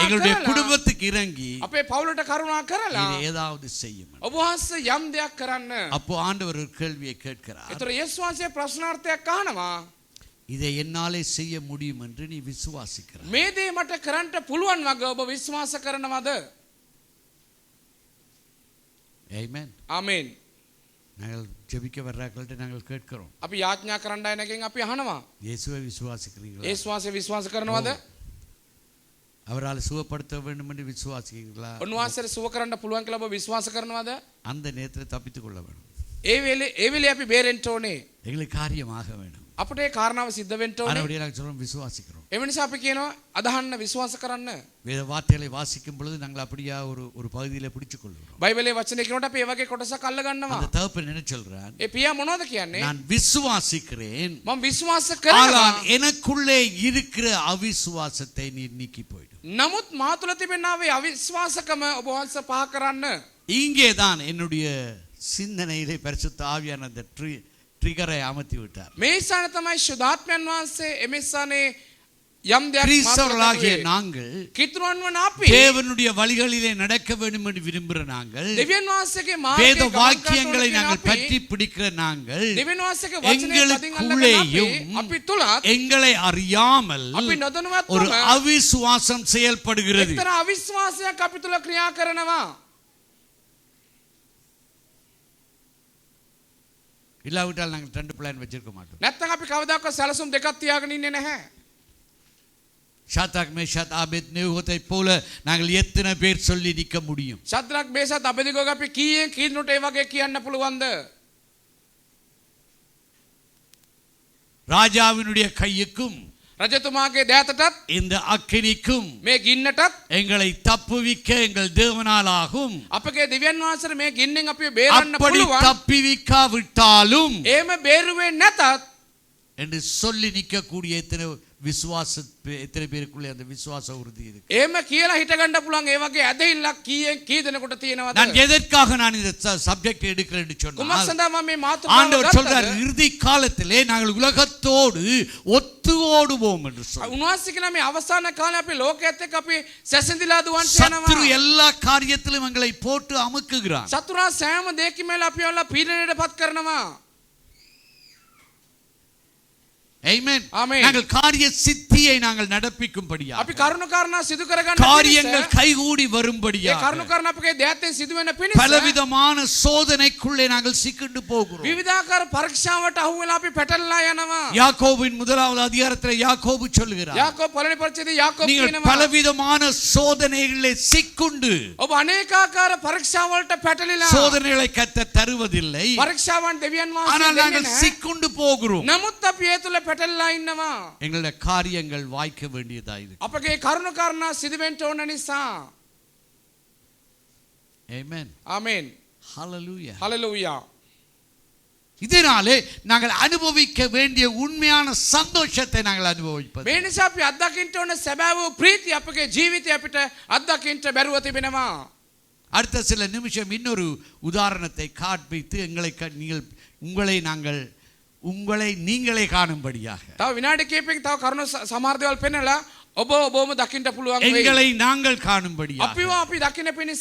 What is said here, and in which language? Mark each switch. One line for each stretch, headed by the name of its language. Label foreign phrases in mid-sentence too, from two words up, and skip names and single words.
Tamil: எங்களுடைய
Sinhala: කරලා
Tamil: குடும்பத்துக்கு இறங்கி
Sinhala: අපේ පවුලට කරුණා කරලා
Tamil: இது ஏதாவது செய்யும்.
Sinhala: ඔබ වහන්සේ යම් දෙයක් කරන්න.
Tamil: அப்போ ஆண்டவர் ஒரு கேள்வியை கேட்கிறார்,
Sinhala: ඒතර යේසුස් වහන්සේ ප්‍රශ්නාර්ථයක් අහනවා.
Tamil: இதை என்னாலே செய்ய முடியும் என்று நீ விசுவாசிக்கிறாய்?
Sinhala: මේ දේ මට කරන්න පුළුවන් වගේ ඔබ විශ්වාස කරනවද?
Tamil: ஆமென்.
Sinhala: ආමේන්.
Tamil: நாங்கள் ஜெபிக்க வர்றார்கள்ட்ட நாங்கள் கேட்கிறோம்,
Sinhala: අපි යාඥා කරන්න අය නැගෙන් අපි අහනවා.
Tamil: இயேசுவை விசுவாசிக்கிறீங்களா?
Sinhala: යේසුස් වහන්සේ විශ්වාස කරනවද?
Tamil: அவரால் சுகப்படுத்த வேண்டும் என்று விசுவாசிக்கிறீங்களா?
Sinhala: උන්වහන්සේට සුව කරන්න පුළුවන් කියලා ඔබ විශ්වාස කරනවද?
Tamil: அந்த நேரத்தில் தப்பித்துக் கொள்ள வேண்டும்.
Sinhala: ඒ වෙලේ අපි බේරෙන්න ඕනේ.
Tamil: எங்களுக்கு காரியமாக வேண்டும்.
Sinhala: අපිට ඒ කාරණාව සිද්ධ වෙන්න ඕනේ.
Tamil: அதனால நாங்கள் சொல்றோம் விசுவாசிக்கிறோம்.
Sinhala: ඒ නිසා අපි කියනවා අදහන්න විශ්වාස කරන්න.
Tamil: வேத வார்த்தைகளை வாசிக்கும் பொழுது நாங்கள் அப்படியே ஒரு பகுதியில பிடிச்சுக் கொள்கிறோம்.
Sinhala: බයිබලයේ වචනේ කියනකොට අපි ඒ වගේ කොටසක් අල්ල ගන්නවා.
Tamil: அந்த தகப்பன் என்ன சொல்றான்?
Sinhala: ඒ පියා මොනවද කියන්නේ?
Tamil: நான் விசுவாசிக்கிறேன்,
Sinhala: මම විශ්වාස කරනවා.
Tamil: ஆனால் எனக்குள்ளே இருக்கிற அவிசுவாசத்தை நீர் நீக்கி போய்டும்.
Sinhala: නමුත් මා තුළ තිබෙනා වේ අවිශ්වාසකම ඔබ වහන්සේ පහ කරන්න.
Tamil: இங்கே தான் என்னுடைய சிந்தனையிலே பரிசுத்த ஆவியான அந்த ட்ரிகரை அமர்த்தி விட்டார்.
Sinhala: මේ ස්ථාන තමයි ශුද්ධාත්මයන් වහන්සේ එමෙස්සානේ යම් දෙයක්
Tamil: கிறிஸ்தவர்களாகிய நாங்கள்
Sinhala: කිතුරුවන් වන අපි
Tamil: தேவனுடைய வழிகளிலே நடக்க வேண்டும் என்று விரும்புகிற நாங்கள்,
Sinhala: දෙවියන් වහන්සේගේ
Tamil: வேத
Sinhala: මාර්ගයේ
Tamil: வாக்கியங்களை நாங்கள் பற்றி பிடிக்கிற நாங்கள்,
Sinhala: දෙවියන් වහන්සේගේ වචනේ පදින් අල්ලගෙන
Tamil: எங்களுக்குள்ளேயும்
Sinhala: අපි තුලත්
Tamil: எங்களை அறியாமல்
Sinhala: අපි
Tamil: ஒரு
Sinhala: නොදැනුවත්වම
Tamil: அவிசுவாசம் செயல்படுகிறது.
Sinhala: එක්තරා අවිශ්වාසයක් අපි තුල ක්‍රියා කරනවා.
Tamil: இல்லாவிட்டால் நாங்கள் 2 பிளான் வச்சிருக்க மாட்டோம்.
Sinhala: නැත්නම් අපි කවදාකවත් සැලසුම් දෙකක් තියාගෙන ඉන්නේ නැහැ.
Tamil: ஷாத்ராக் மேஷாக் ஆபேத்நேகோவை போல நாங்கள் எத்தனை பேர் சொல்லி நிற்க முடியும்?
Sinhala: ශද්‍රක් මේසත් අබෙදිගෝග අපි කීයෙන් කීනුට ඒ වගේ කියන්න පුළුවන්ද?
Tamil: ராஜாவினுடைய கையுக்கும்
Sinhala: රජතුමාගේ දෑතටත්
Tamil: இந்த அக்கினிக்கும்
Sinhala: මේ ගින්නටත්
Tamil: எங்களை தப்புவிக்க எங்கள் தேவனால் ஆகும்.
Sinhala: අපගේ දෙවියන් වහන්සේ මේ ගින්නෙන් අපිව බේරන්න
Tamil: அப்படி
Sinhala: පුළුවන්.
Tamil: தப்பிவிக்காவிட்டாலும்
Sinhala: එහෙම බේරුවේ නැතත්
Tamil: என்று சொல்லி நிற்கக்கூடிய எத்தனை பேருக்குள்ளே அந்த விசுவாச உறுதி இருக்கு?
Sinhala: එහෙම කියලා හිටගන්න පුළුවන් ඒ වගේ ඇදහිල්ලක් කීයෙන් කී දෙනෙකුට තියෙනවද?
Tamil: நான் எதற்காக நான் இந்த சப்ஜெக்ட் எடுக்கிறேன் என்று
Sinhala: කුමක්
Tamil: சொன்னால்,
Sinhala: සඳහා මම මේ මාතෘකාව
Tamil: ஆண்டவர் சொல்றார்
Sinhala: ගත්තද?
Tamil: இறுதி காலத்திலே நாங்கள் உலகத்தோடு ஒத்து ஓடுவோம் என்று சொல்றார்.
Sinhala: උන්වහන්සේ කියන මේ අවසාන කාලේ අපි ලෝකයේත් එක්ක අපි සැසඳිලා දුවන්ට
Tamil: சத்துரு
Sinhala: යනවා.
Tamil: எல்லா காரியத்திலும் எங்களை போட்டு அமுக்குகிறான்.
Sinhala: සතුරා සෑම දෙයකින්ම අපි ඔයාලා පීඩනයටපත් කරනවා.
Tamil: Amen.
Sinhala: Amen.
Tamil: நாங்கள் காரிய சித்தியை நாங்கள் நடப்பிக்கும்படியாக,
Sinhala: අපි කරුණු කාරණා සිදු කරගන්න
Tamil: காரியங்கள் கைகூடி
Sinhala: ඒ
Tamil: வரும்படியாக
Sinhala: කරුණු කාරණා අපගේ දෑතෙන් සිදු වෙන පිණිස
Tamil: பலவிதமான சோதனைக்குள்ளே நாங்கள் சிக்கிண்டு போகிறோம்.
Sinhala: විවිධාකාර පරීක්ෂාවට අහු වෙලා අපි පැටලලා යනවා.
Tamil: யாக்கோபின் முதலாவது அதிகாரத்தில் யாக்கோபு சொல்லுகிறார்,
Sinhala: යාකෝබ් පළවෙනි පරිච්ඡේදයේ යාකෝබ්
Tamil: நீங்கள்
Sinhala: කියනවා
Tamil: பலவிதமான சோதனைகளிலே சிக்குண்டு,
Sinhala: ඔබ අනේකාකාර පරීක්ෂාවලට පැටලිලා
Tamil: சோதனைகளை கர்த்தர் தருவதில்லை,
Sinhala: පරීක්ෂාවන් දෙවියන්
Tamil: ஆனால்
Sinhala: වහන්සේ
Tamil: நாங்கள்
Sinhala: දෙන්නේ නැහැ.
Tamil: சிக்குண்டு போகிறோம்.
Sinhala: නමුත් අපි ඒ තුල පැටලලා ඉන්නවා.
Tamil: எங்களுடைய காரியங்கள் வாய்க்க வேண்டியதாயிருக்கு.
Sinhala: අපගේ කරුණු කාරණා සිදු වෙන්න ඕන නිසා.
Tamil: Amen.
Sinhala: ආමේන්.
Tamil: Hallelujah.
Sinhala: හලෙලූයා.
Tamil: இதனாலே நாங்கள் அனுபவிக்க வேண்டிய உண்மையான சந்தோஷத்தை நாங்கள் அனுபவிப்பது.
Sinhala: මේ නිසා අපි අත්දකින්න ඕන සැබෑ වූ ප්‍රීතිය අපගේ ජීවිතය අපිට අත්දකින්න බැරුව තිබෙනවා.
Tamil: அடுத்த சில நிமிஷம் இன்னொரு உதாரணத்தை காண்பித்து உங்களை நீங்களே காணும்படியாக,
Sinhala: තව විනාඩි කිහිපයකින් තව කරුණු සමහර දේවල් පෙන්නලා ඔබම දකින්න පුළුවන් වෙයි.
Tamil: எங்களை நாங்கள் காணும்படியாக
Sinhala: අපිව අපි දකින්න පිණිස